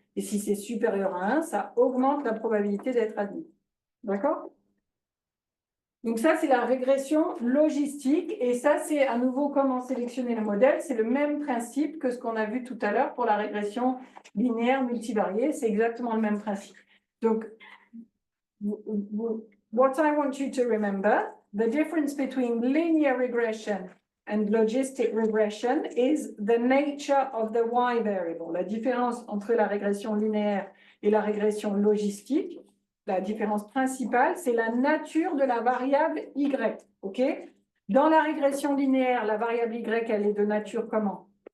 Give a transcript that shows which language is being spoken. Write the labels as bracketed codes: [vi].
[fr] Et si c'est supérieur à 1, ça augmente la probabilité d'être admis. D'accord? Donc ça, c'est la régression logistique. Et ça, c'est à nouveau comment sélectionner le modèle. C'est le même principe que ce qu'on a vu tout à l'heure pour la régression linéaire multivariée. C'est exactement le même principe. [en] Donc, what I want you to remember, the difference between linear regression and logistic regression is the nature of the y variable. [fr] La différence entre la régression linéaire et la régression logistique, la différence principale, c'est la nature de la variable y. OK? Dans la régression linéaire, la variable y, elle est de nature comment?